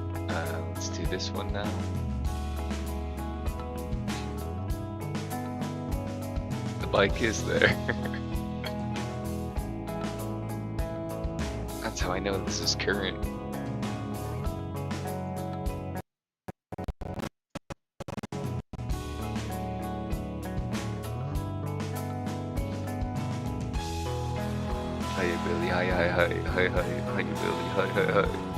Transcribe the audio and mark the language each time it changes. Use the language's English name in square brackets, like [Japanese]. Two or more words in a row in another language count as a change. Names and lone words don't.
[English] Let's do this one now. The bike is there. That's how I know this is current. Hi, Billy. Hi, hi, hi, hi, hi, hi, Billy. Hi, hi, hi.